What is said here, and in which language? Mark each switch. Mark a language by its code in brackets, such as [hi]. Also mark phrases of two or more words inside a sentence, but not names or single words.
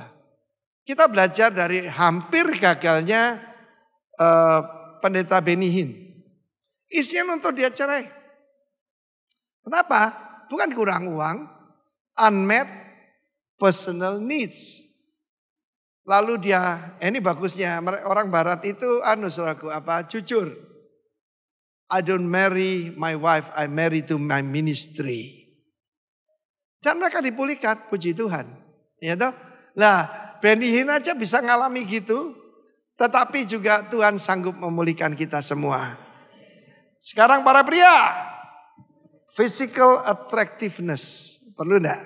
[id] Kita belajar dari hampir gagalnya pendeta Benny Hinn. Isinya untuk dia cerai. Kenapa? Bukan kurang uang, [en] unmet personal needs. [id] Lalu dia, ini bagusnya, orang barat itu saudaraku, jujur. [en] I don't marry my wife, I marry to my ministry. [id] Dan mereka dipulihkan, puji Tuhan. Ya toh? Lah, Benny Hinn aja bisa ngalami gitu, tetapi juga Tuhan sanggup memulihkan kita semua. Sekarang para pria, [en] physical attractiveness, [id] perlu enggak?